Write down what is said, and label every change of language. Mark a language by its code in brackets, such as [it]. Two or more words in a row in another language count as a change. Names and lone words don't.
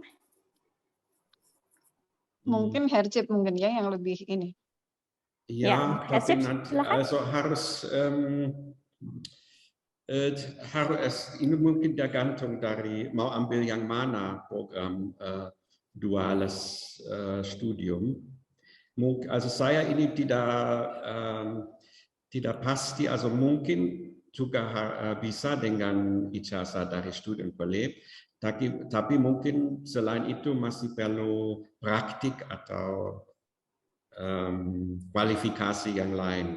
[id] Mungkin Hersip mungkin ya yang lebih ini. Ja, tapi Herzip, nanti silakan. also ini mungkin tergantung dari mau ambil yang mana program [de] duales Studium. [id] Also saya ini tidak pasti, also mungkin juga bisa dengan ijazah dari Studienkolleg, tapi mungkin selain itu masih perlu praktik atau kualifikasi yang lain.